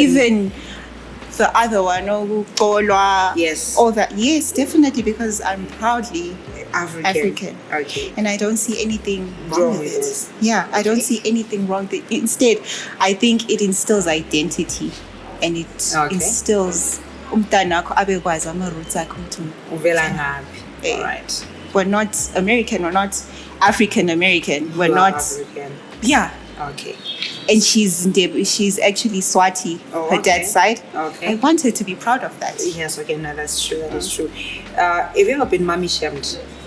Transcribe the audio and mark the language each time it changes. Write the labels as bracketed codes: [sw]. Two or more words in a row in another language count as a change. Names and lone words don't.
[en] Even the other one, Kolwa, Yes. all that. Yes, definitely, because I'm proudly African. Okay. And I don't see anything wrong Wrong with with it. this. Yeah, I don't see anything wrong with it. Instead, I think it instills identity, and it instills [xh] umntanakho abekwazi ama-roots akhe ukuthi Uvela ngaphi? Eh. [en] All right. we're not American, we're not African American, we're You are not. African. Yeah. Okay. And she's actually Swati, Oh, her okay. dad's side. Okay. I want her to be proud of that. Yes. Okay. No, that's true. That is true. Have you ever been mommy shamed?